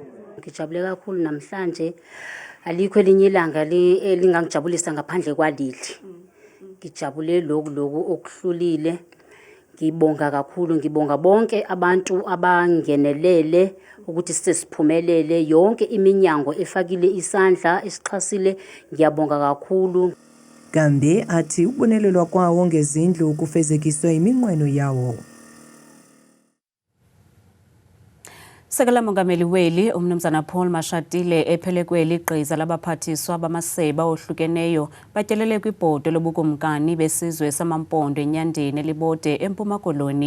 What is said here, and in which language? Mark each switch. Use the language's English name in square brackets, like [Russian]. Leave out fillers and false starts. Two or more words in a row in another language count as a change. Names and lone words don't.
[Zulu] Ngijabule kakhulu namhlanje alikho elinye ilanga elingangijabulisa ngaphandle kwaleli. Ngijabule lokhu okuhlulile. Ngibonga kakhulu, ngibonga bonke abantu abangenelele ukuthi sesiphumelele yonke iminyango efakile isandla esixhasile. Ngiyabonga kakhulu. [Xhosa] Kambe athi ukubonelelwa kwawo ngezindlu kufezekiswe iminqweno yawo. Sekela Mongameli weli umnumzana Paul Mashatile ephelekweli igqiza labaphathiswa bamaseba ohlukeneyo batyelele kwibhodi lobukumkani besizwe samampondo enyandeni elibode eMpuma Koloni.